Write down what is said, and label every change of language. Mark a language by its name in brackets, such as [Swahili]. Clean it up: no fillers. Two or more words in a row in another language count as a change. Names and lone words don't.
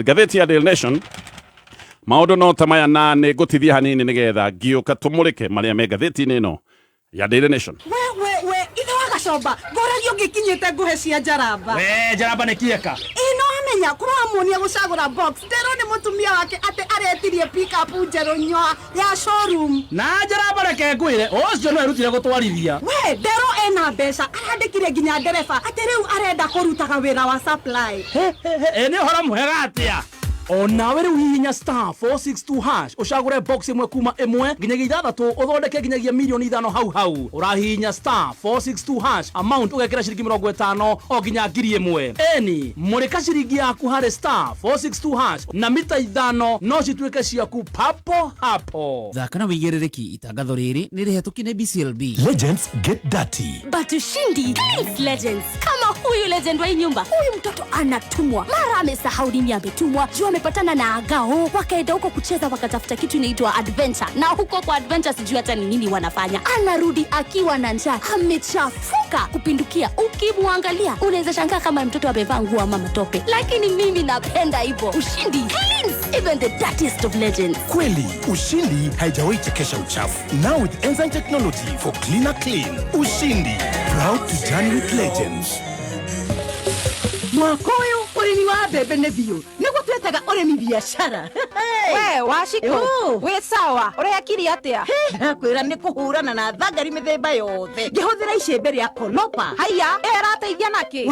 [Kikuyu] Ngathĩti ya Daily Nation, maũndũ no ta maya na nĩ ngũtithia hanini nĩgetha ngĩũka tũmũrĩke marĩa me ngathĩti-inĩ ĩno ya Daily Nation. We ithe wa gacomba ngoragio ngĩkinyĩte nguhe cia njaramba. We njaramba nĩ kĩeka ĩno amenya kũramuonia gũcagũra box ndero nĩ mũtumia wake atĩ aretirie [English] pick up [Kikuyu] njerũ nyoa ya showroom. na njaramba reke ngwĩre ũcio no erutire gũtwarithia. We ndero ena mbeca arandĩkire nginya ndereba atĩ rĩu arenda kũrutaga wĩra wa supply. Nĩ ũhoro mwega atĩa? Onawe rĩu hihinya star 462 hash ũcagũre box ĩmwe kuma ĩmwe nginyagia ithathatũ ũthondeke nginyagia mirioni 5 hau ũrahihinya star 462 hash amount ũgekĩra ciringi 50 o nginya 1000. Eni mũrĩka ciringi yaku harĩ star 462 hash na mita 5 no cituĩke ciaku papo hapo. Thaka na wĩigĩrĩrĩki. Itangatho rĩrĩ nĩ rĩhetũkie nĩ BCLB. [English] Legends get dirty. But ushindi Kings Legends. [Swahili] Kama huyu legend wa nyumba, huyu mtoto anatumwa, mara amesahau nini ametumwa, juu amepatana na agao, wakaenda huko kucheza, wakatafuta kitu inaitwa adventure, na huko kwa adventure sijui hata ni nini wanafanya. Anarudi akiwa na njaa, amechafuka kupindukia. Ukimwangalia unaweza shangaa kama mtoto amevaa nguo ama matope, lakini mimi napenda hivyo. [English] Ushindi cleans even the dirtiest of legends. [Swahili] Kweli, ushindi haijawahi chekesha uchafu. [English] Now with enzyme technology for cleaner clean. Ushindi, proud to journey with legends. [Kikuyu] Mwaka ũyũ ũrĩmi wa mbembe nĩ biũ nĩguo twetaga ũrĩmi biacara. We waciko wĩ sawa ũrekire atĩa? Ndakwĩra nĩ kũhũrana na thangari mĩthemba yothe ngĩhũthĩra icembe rĩa Konopa. Haya ĩrateithia nakĩ?